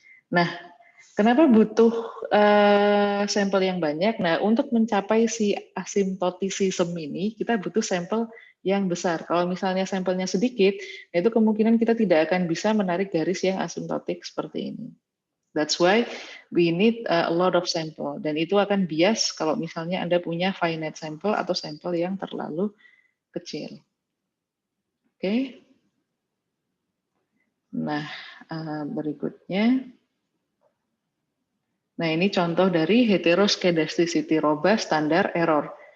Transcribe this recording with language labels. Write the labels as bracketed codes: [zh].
[id] Nah, kenapa butuh sampel yang banyak? Nah, untuk mencapai si asimptoticism ini, kita butuh sampel yang besar. Kalau misalnya sampelnya sedikit, itu kemungkinan kita tidak akan bisa menarik garis yang asimptotik seperti ini. [en] That's why we need a lot of sample. [id] Dan itu akan bias kalau misalnya Anda punya finite sample atau sampel yang terlalu kecil. Oke. Nah, berikutnya. Nah, ini contoh dari heteroskedasticity robust standar error.